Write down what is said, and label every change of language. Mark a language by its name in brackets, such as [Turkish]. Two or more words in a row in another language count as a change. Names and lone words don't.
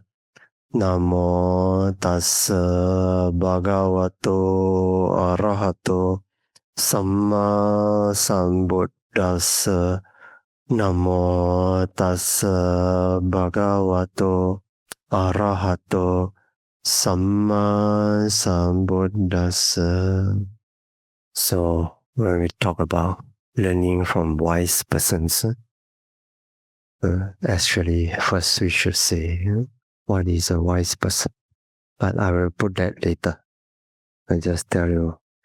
[Pali] Namo tassa bhagavato arahato samma sambuddhassa. Namo tassa bhagavato arahato samma sambuddhassa. [English] So when we talk about learning from wise persons, actually first we should say what is a wise person. But I will put that later. I just tell you.